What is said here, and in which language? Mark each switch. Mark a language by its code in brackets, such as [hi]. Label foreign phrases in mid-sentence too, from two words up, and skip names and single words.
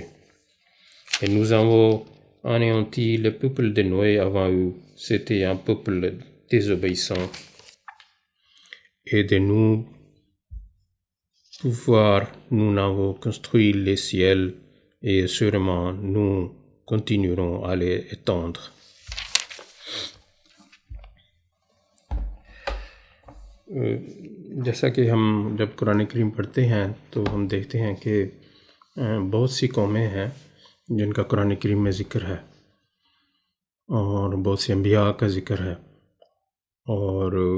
[fr] Et nous avons anéanti le peuple de Noé avant eux. C'était un peuple désobéissant. Et de nous pouvoir, nous avons construit les ciels, et sûrement nous continuerons à les étendre. [ur] جیسا کہ ہم جب قرآن کریم پڑھتے ہیں تو ہم دیکھتے ہیں کہ بہت سی قومیں ہیں جن کا قرآن کریم میں ذکر ہے، اور بہت سے انبیاء کا ذکر ہے، اور